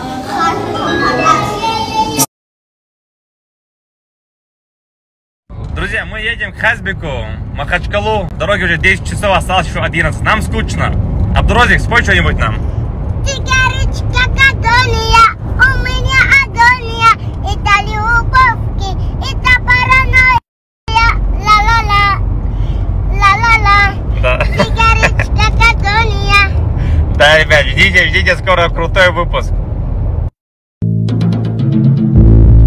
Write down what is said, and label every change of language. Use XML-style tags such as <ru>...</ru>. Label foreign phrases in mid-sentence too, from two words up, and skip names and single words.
<ru>Друзья, мы едем к Хазбику, Махачкалу. Дороги уже 10 часов, осталось еще 11. Нам скучно. Абдурозик, спой что-нибудь нам. Сигарочка кадония, у меня агония. Это любовь, это паранойя. Ла-ла-ла, ла-ла-ла. Да. Сигарочка кадония. Да, ребят, ждите скоро крутой выпуск.</ru>